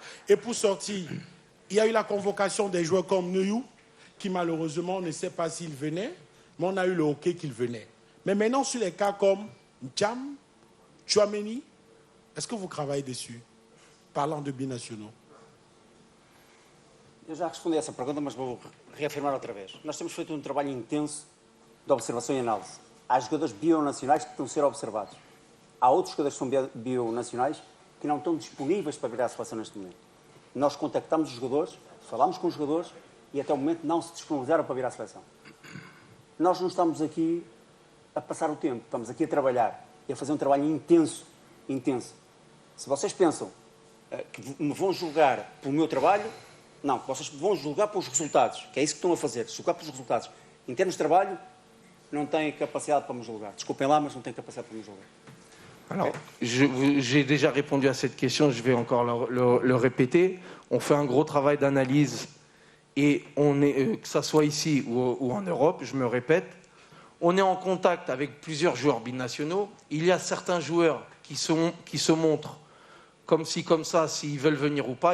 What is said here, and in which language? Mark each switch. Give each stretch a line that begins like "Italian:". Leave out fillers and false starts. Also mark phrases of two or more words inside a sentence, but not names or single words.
French: Et pour sortir, il y a eu la convocation des joueurs comme Neuyou, qui malheureusement, on ne sait pas s'il venait, mais on a eu le hockey qu'il venait. Mais maintenant, sur les cas comme N'Cham, Tchouaméni, est-ce que vous travaillez dessus, parlant de binationaux?
Portuguese: Eu já respondi a essa pergunta, mas vou reafirmar outra vez. Nós temos feito um trabalho intenso de observação e análise. Há jogadores bionacionais que estão a ser observados. Há outros jogadores que são bionacionais que não estão disponíveis para vir à seleção neste momento. Nós contactamos os jogadores, falamos com os jogadores e até o momento não se disponibilizaram para vir à seleção. Nós não estamos aqui a passar o tempo, estamos aqui a trabalhar e a fazer um trabalho intenso, intenso. Se vocês pensam que me vão julgar pelo meu trabalho, não, vocês vão julgar pelos resultados, que é isso que estão a fazer, julgar pelos resultados. Em termos de trabalho, não têm capacidade para me julgar. Desculpem lá, mas não têm capacidade para me julgar.
French: Alors, j'ai déjà répondu à cette question, je vais encore le répéter. On fait un gros travail d'analyse et on est, que ça soit ici ou en Europe, je me répète, on est en contact avec plusieurs joueurs binationaux. Il y a certains joueurs qui se montrent comme ci, comme ça, s'ils veulent venir ou pas.